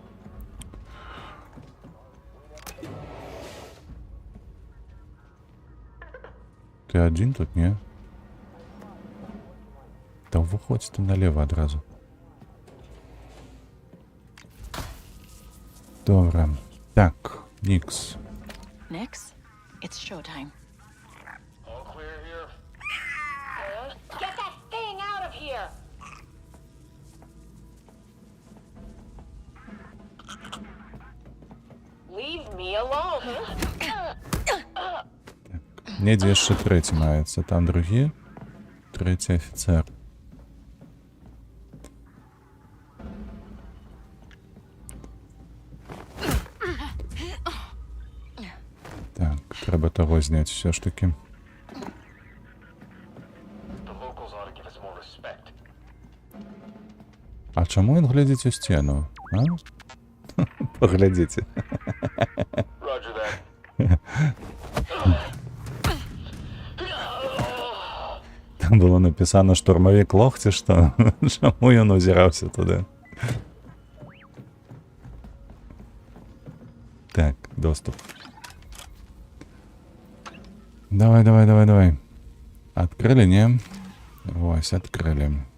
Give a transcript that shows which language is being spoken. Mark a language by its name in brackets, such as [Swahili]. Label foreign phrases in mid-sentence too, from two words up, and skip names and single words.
[Ukrainian] Ти один тут, ні? Та виходь ти наліво одразу. Добре. [Belarusian] Так, Нікс. [English] Nix, it's showtime. All clear here? Get that thing out of here! Leave me alone! [Belarusian] Недзе яшчэ трэці маецца, там другі, трэці афіцер. Так, трэба таго зняць усё ж такі. [English] The locals ought to give us more respect. [Belarusian] А чаму ён глядзіць у сцену? А? Паглядзіце. [English] Roger that. [Russian] Там было написано штурмавік лох [Belarusian] ці што? Чаму ён узіраўся туди? Так, доступ. Давай. [Russian] Открыли, не? Вось, открыли.